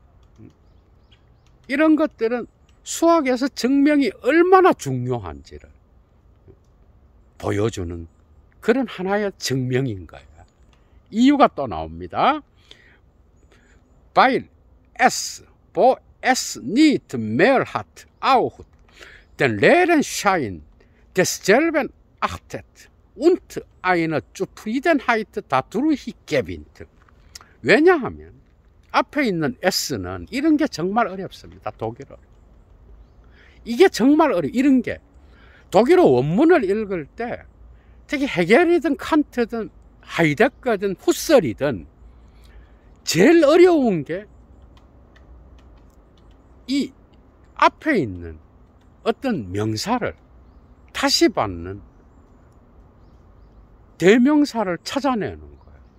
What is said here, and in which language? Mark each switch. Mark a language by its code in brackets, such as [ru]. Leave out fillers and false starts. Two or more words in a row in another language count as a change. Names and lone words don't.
[ko] 이런 것들은 수학에서 증명이 얼마나 중요한지를 보여주는 그런 하나의 증명인 거야. 이유가 또 나옵니다. [de] Weil es, wo es nicht mehr hat, auch den leeren Schein desselben achtet und eine Zufriedenheit dadurch gewinnt. [ko] 왜냐하면 앞에 있는 S는 이런 게 정말 어렵습니다. 독일어. 이게 정말 이런 게 독일어 원문을 읽을 때, 특히 헤겔이든 칸트든 하이데거든 후설이든 제일 어려운 게 이 앞에 있는 어떤 명사를 다시 받는 대명사를 찾아내는 거예요.